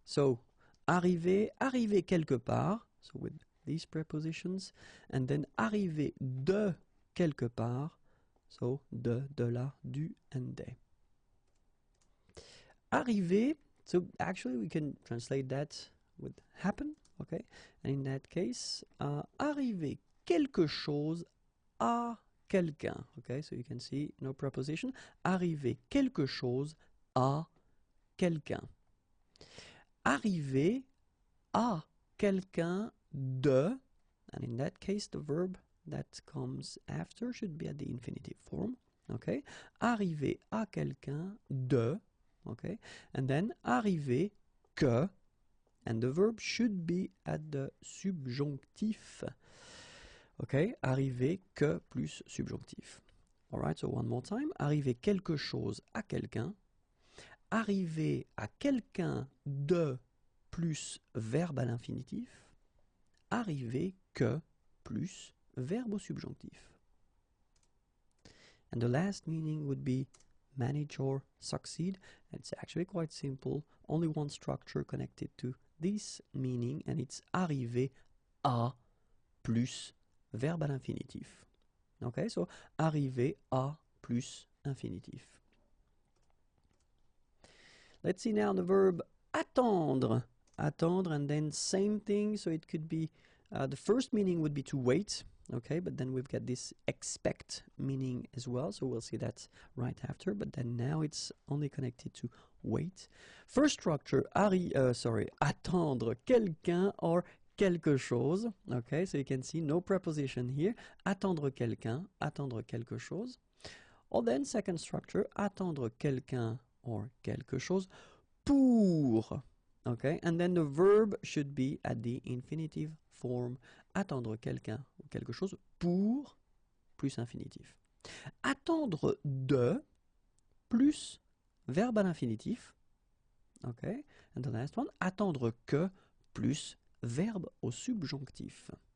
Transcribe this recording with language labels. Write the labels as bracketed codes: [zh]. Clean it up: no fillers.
[fr] So, arriver, arriver quelque part, [en] so with these prepositions, and then [fr] arriver de quelque part, so de la, du, and de. [en] Arriver, so actually we can translate that with happen, okay? And in that case, [fr] arriver quelque chose à quelqu'un, [en] okay? So you can see no preposition. [fr] Arriver quelque chose à quelqu'un. Arriver à quelqu'un de, [en] and in that case the verb that comes after should be at the infinitive form, okay? [fr] Arriver à quelqu'un de, [en] okay? And then [fr] arriver que, [en] and the verb should be at the subjonctif, okay? [fr] Arriver que plus subjonctif. [en] All right, so one more time. [fr] Arriver quelque chose à quelqu'un. Arriver à quelqu'un de plus verbe à l'infinitif. Arriver que plus verbe au subjonctif. [en] And the last meaning would be manage or succeed. It's actually quite simple. Only one structure connected to this meaning, and it's [fr] arriver à plus verbe à l'infinitif. [en] Okay, so [fr] arriver à plus infinitif. [en] Let's see now the verb attendre. Attendre, and then same thing. So it could be, the first meaning would be to wait. Okay, but then we've got this expect meaning as well. So we'll see that right after. But then now it's only connected to wait. First structure, [fr] attendre quelqu'un or quelque chose. [en] Okay, so you can see no preposition here. [fr] Attendre quelqu'un, attendre quelque chose. [en] Or then second structure, [fr] attendre quelqu'un or quelque chose pour. [en] Okay, and then the verb should be at the infinitive form. [fr] Attendre quelqu'un ou quelque chose pour plus infinitif. Attendre de plus verbe à l'infinitif. [en] Okay, and the last one, [fr] attendre que plus verbe au subjonctif.